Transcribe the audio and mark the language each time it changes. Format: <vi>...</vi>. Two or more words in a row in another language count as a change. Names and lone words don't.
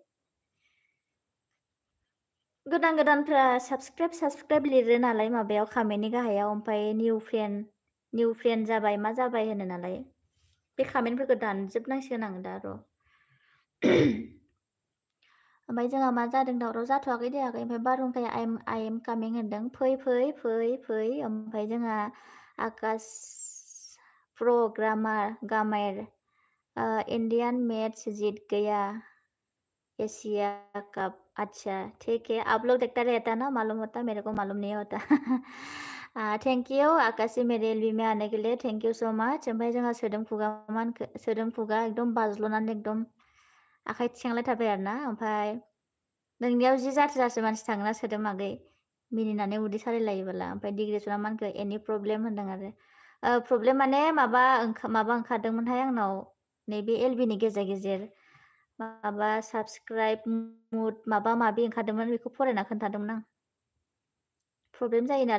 <brx>गोदानफ्रा साबसक्राइब लिरो नालाय माबायाव कमेन्टनि गाहायाव ओमफ्राय</brx> <en>new friend</en> <brx>जाबाय मा जाबाय होनो नालाय बे कमेन्टफोरखौ दानजोबनांसिगोन आं दा र' ओमफ्राय जोंहा मा जादों दावराव जाथ'वाखै दे आगै ओमफ्राय बारहुंखाया</brx> <en>I am coming</en> <brx>होनदों फै ओमफ्राय जोंहा आकाश गामार</brx> <hi>इंडियन मैच जीत गया एशिया कप अच्छा ठीक है आप लोग देखता रहता ना मालूम होता मेरे को मालूम नहीं होता</hi> <en>thank you</en> <hi>आकाशी मेरे एलबी में आने के लिए</hi> <en>thank you so much</en> <brx>ओमफ्राय जोंहा सोदोम खुगा एकदम बाज्ल'नानै एकदम आखाइ थिखांलायथारबाय आरोना ओमफ्राय नोंनियाव जि जाथि मानसि थाङोना सोदोम आगै मिनिनानै उदै सालायलायोबोला ओमफ्राय डिग्रेसना मानखो</brx> <en>any problem</en> <brx>होनदों आरो प्रब्लेम माने माबा ओंखारदोंमोनहाय आंनाव नैबे एलबिनि गेजेर माबा</brx> <en>subscribe mood</en> <brx>माबा माबि ओंखारदोंमोन बेखौ फरायना खोन्थादोंमोन आं प्रब्लेम जायोनो</brx>